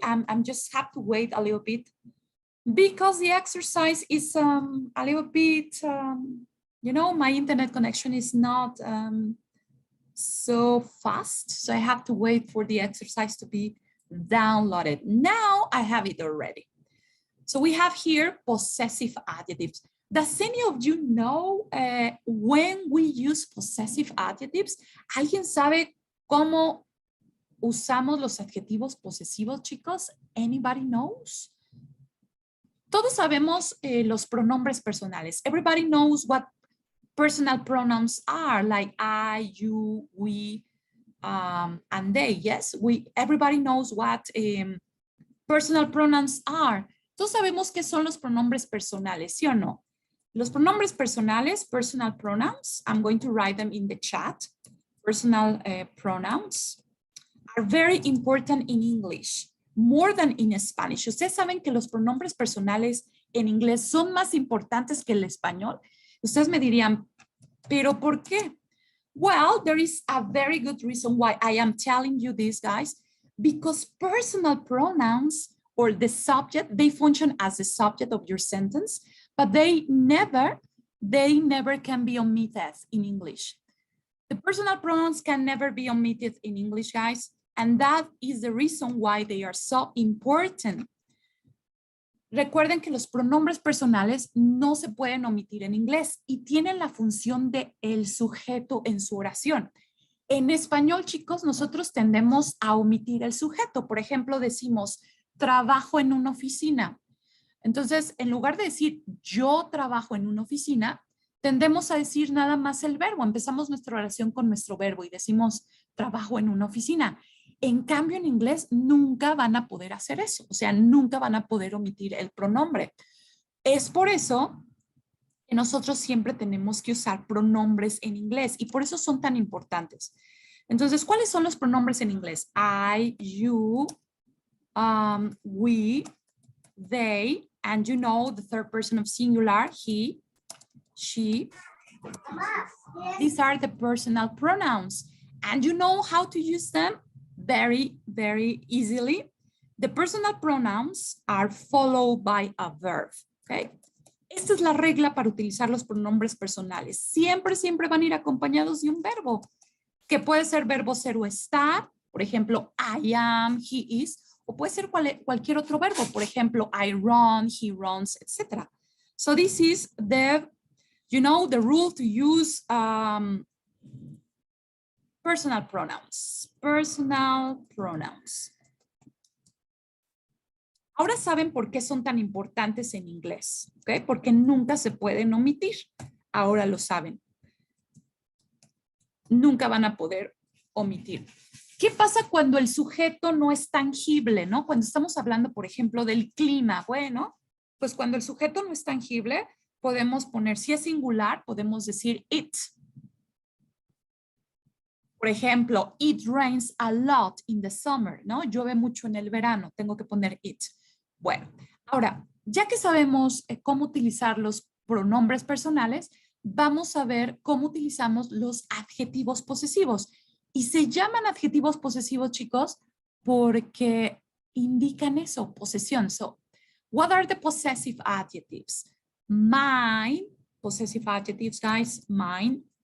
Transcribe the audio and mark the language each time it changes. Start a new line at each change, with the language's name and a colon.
English: I'm just have to wait a little bit because the exercise is a little bit, you know, my internet connection is not so fast. So I have to wait for the exercise to be downloaded. Now I have it already. So we have here possessive adjectives. Does any of you know when we use possessive adjectives?
Spanish: ¿Alguien sabe cómo usamos los adjetivos posesivos, chicos?
English: Anybody knows?
Spanish: Todos sabemos los pronombres personales.
English: Everybody knows what personal pronouns are, like I, you, we, and they. Yes, everybody knows what personal pronouns are.
Spanish: Todos sabemos qué son los pronombres personales, ¿sí o no? Los pronombres personales,
English: personal pronouns, I'm going to write them in the chat. Personal pronouns are very important in English, more than in Spanish.
Spanish: Ustedes saben que los pronombres personales en inglés son más importantes que el español. Ustedes me dirían, ¿pero por qué?
English: Well, there is a very good reason why I am telling you this, guys, because personal pronouns or the subject, they function as the subject of your sentence, but they never can be omitted in English. The personal pronouns can never be omitted in English, guys, and that is the reason why they are so important.
Spanish: Recuerden que los pronombres personales no se pueden omitir en inglés y tienen la función de el sujeto en su oración. En español, chicos, nosotros tendemos a omitir el sujeto. Por ejemplo, decimos, trabajo en una oficina. Entonces, en lugar de decir, yo trabajo en una oficina, tendemos a decir nada más el verbo. Empezamos nuestra oración con nuestro verbo y decimos, trabajo en una oficina. En cambio, en inglés nunca van a poder hacer eso. O sea, nunca van a poder omitir el pronombre. Es por eso que nosotros siempre tenemos que usar pronombres en inglés y por eso son tan importantes. Entonces, ¿cuáles son los pronombres en inglés?
English: I, you, we, they, and you know the third person of singular, he, she. These are the personal pronouns. And you know how to use them? Very, very easily. The personal pronouns are followed by a verb, okay?
Spanish: Esta es la regla para utilizar los pronombres personales. Siempre, siempre van a ir acompañados de un verbo, que puede ser verbo ser o estar, por ejemplo,
English: I am, he is,
Spanish: o puede ser cualquier otro verbo, por ejemplo,
English: I run, he runs,
Spanish: etc.
English: So this is the, you know, the rule to use personal pronouns. Personal pronouns.
Spanish: Ahora saben por qué son tan importantes en inglés, ¿ok? Porque nunca se pueden omitir. Ahora lo saben. Nunca van a poder omitir. ¿Qué pasa cuando el sujeto no es tangible, no? Cuando estamos hablando, por ejemplo, del clima. Bueno, pues cuando el sujeto no es tangible, podemos poner, si es singular, podemos decir it. Por ejemplo,
English: it rains a lot in the summer,
Spanish: ¿no? Llueve mucho en el verano, tengo que poner it. Bueno, ahora, ya que sabemos cómo utilizar los pronombres personales, vamos a ver cómo utilizamos los adjetivos posesivos. Y se llaman adjetivos posesivos, chicos, porque indican eso, posesión.
English: So, what are the possessive adjectives? Mine, possessive adjectives, guys, mine.